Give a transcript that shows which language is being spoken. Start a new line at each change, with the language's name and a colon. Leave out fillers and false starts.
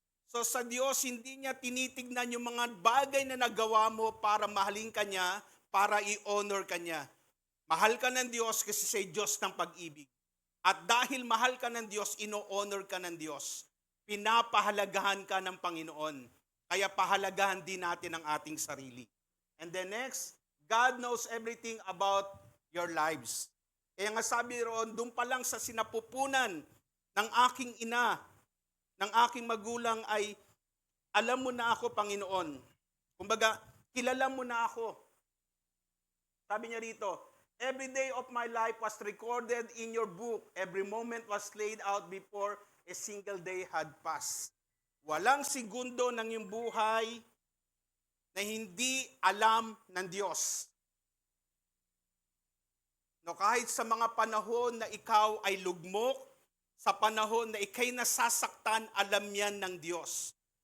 Filipino: So sa Diyos, hindi niya tinitignan yung mga bagay na nagawa mo para mahalin ka niya, para i-honor ka niya. Mahal ka ng Diyos kasi siya Diyos ng pag-ibig. At dahil mahal ka ng Diyos, ino-honor ka ng Diyos. Pinapahalagahan ka ng Panginoon. Kaya pahalagahan din natin ang ating sarili.
English: And then next, God knows everything about your lives.
Filipino: Kaya nga sabi roon, doon pa lang sa sinapupunan ng aking ina, ng aking magulang ay, alam mo na ako, Panginoon. Kumbaga, kilala mo na ako. Sabi niya rito,
English: every day of my life was recorded in your book. Every moment was laid out before a single day had passed.
Filipino: Walang segundo ng iyong buhay na hindi alam ng Diyos. No, kahit sa mga panahon na ikaw ay lugmok, sa panahon na ikay nasasaktan, alam yan ng Diyos.